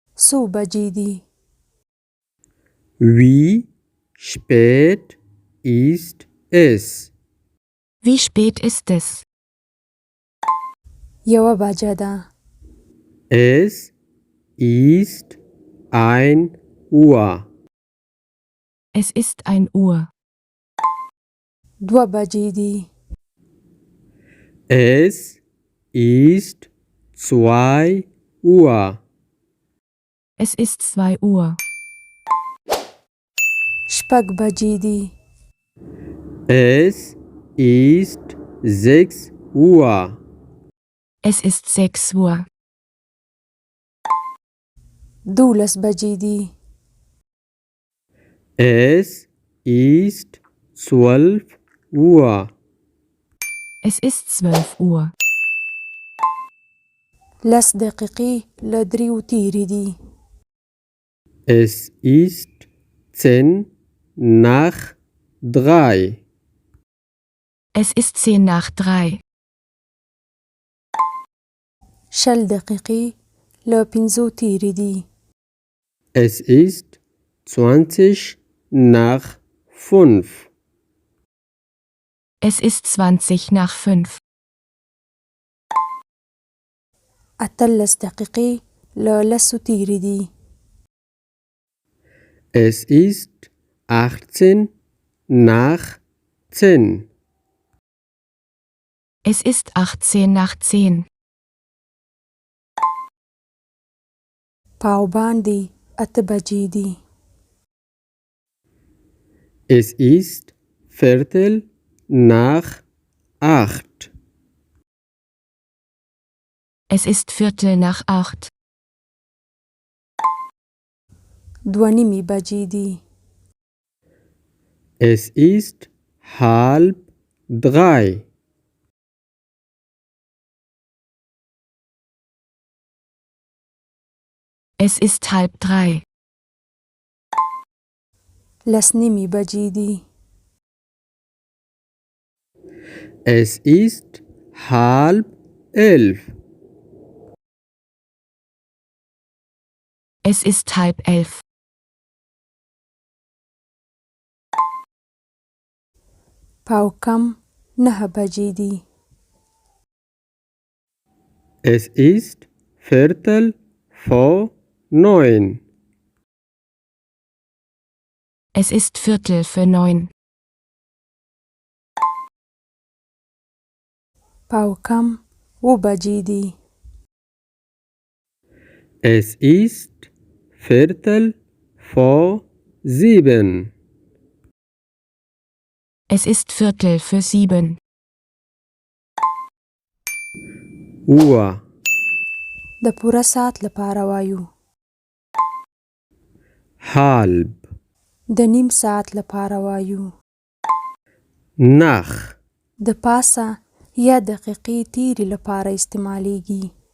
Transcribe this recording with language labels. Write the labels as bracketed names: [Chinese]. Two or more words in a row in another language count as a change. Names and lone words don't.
[Pashto] څو بجې دي؟ [German] Wie spät ist es? Wie spät ist es? [Pashto] یوه بجه ده. [German] Es ist 1 Uhr. Es ist 1 Uhr. [Pashto] دوه بجې دي. [German] Es ist 2 Uhr. Es ist 2 Uhr. [Pashto] شپږ بجې دي. [German] Es ist 6 Uhr. Es ist 6 Uhr. [Pashto] 12 بجې دي. [German] Es ist 12 Uhr. Es ist 12 Uhr. [Pashto] 10 دقیقې له 3 تیرې دي. [German] Es ist 10 nach 3. Es ist 10 nach 3. [Pashto] 20 دقیقې له 5 تیرې دي. [German] Es ist 20 nach 5. Es ist 20 nach 5. [Pashto] 18 دقیقې له 10 تیرې دي. [German] Es ist 18 nach 10. Es ist 18 nach 10. [Pashto] پاو باندې 8 بجې دي. [German] Es ist Viertel nach 8. Es ist Viertel nach 8. [Pashto] 2:30 بجې دي. [German] Es ist 2:30. Es ist 2:30. [Pashto] 10:30 بجې دي. [German] Es ist 10:30. Es ist 10:30. [Pashto] پاو کم 9 بجې دي. [German] Es ist Viertel vor 9. Es ist Viertel für 9. [Pashto] پاو کم 7 بجې دي. [German] Es ist Viertel vor 7. Es ist Viertel für 7. Uhr. [Pashto] د پوره ساعت لپاره وایو. [German] Halb. [Pashto] د نیم ساعت لپاره وایو. [German] Nach. [Pashto] د پاسه یا دقیقې تیرې لپاره استعمالیږي.